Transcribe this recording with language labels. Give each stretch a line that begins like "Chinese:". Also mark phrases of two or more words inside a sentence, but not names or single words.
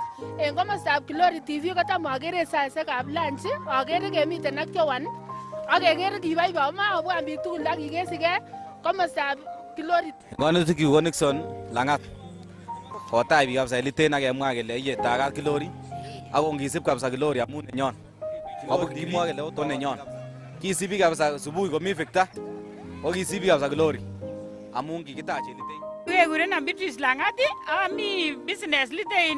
Kalenjin: En komostab Glory TV kotam akere saisiekab lunch, akere kemiten ak Joan, ak kekere kiboiboi makobwan biik tugul ak kikesigei komostab Glory. Ng'onutik ko Nixon Lang'at. Kotai biik kabisa Litein ak kemwa kele iye tagat Glory. Ako ngisib kabisa Glory amun nenyon. Abuk kimwa kele oto nenyon. Kisibi kabisa subuhi komi Victor. Okisibi kabisa Glory. Amun kikitache Litein. Kekurenan Beatrice Lang'at, ami business Litein.